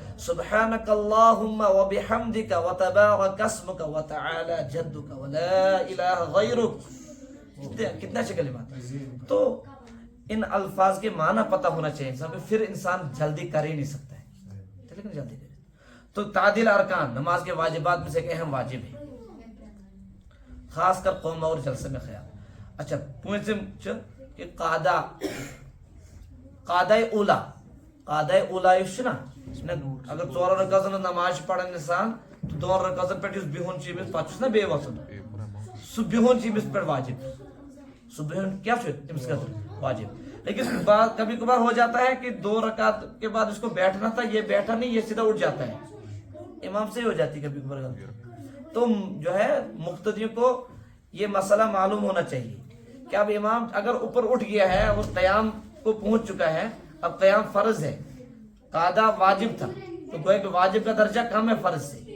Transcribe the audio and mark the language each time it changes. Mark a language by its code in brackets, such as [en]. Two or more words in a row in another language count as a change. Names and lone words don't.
[ar] سبحانک اللہم وبحمدک وتبارک اسمک وتعالی جدک ولا الہ غیرک, [ur] کتنا اچھے کلمات. تو ان الفاظ کے معنی پتہ ہونا چاہیے انسان کو, پھر انسان جلدی کر ہی نہیں سکتا ہے. لیکن جلدی کرے تو تعدیل ارکان نماز کے واجبات میں سے ایک اہم واجب ہے خاص کر قوما اور جلسے میں خیال. [ks] اچھا پوٗنٛژِم چھُ کہ قادہ اولا یُس چھُ نا اگر 4 رکعتن ہٕنٛز نماز چھُ پران انسان تو 2 رکعتن پٮ۪ٹھ یُس بِہُن چھُ أمِس پتہٕ چھُس نا بیٚیہِ وۄتھُن سُہ بِہُن چھُ أمِس پٮ۪ٹھ واجب. سُہ بِہُن کیا چھُ أمِس خٲطرٕ واجب. [ur] لیکن کبھی کبھار ہو جاتا ہے کہ 2 رکعت کے بعد اس کو بیٹھنا تھا, یہ بیٹھا نہیں, یہ سیدھا اٹھ جاتا ہے. امام سے ہی ہو جاتی ہے کبھی کبھار. تو جو ہے مقتدیوں کو یہ مسئلہ معلوم ہونا چاہیے کہ اب امام اگر اوپر اٹھ گیا ہے اور قیام کو پہنچ چکا ہے, اب قیام فرض ہے, قادہ واجب تھا تو گویا کہ واجب کا درجہ کم ہے فرض سے.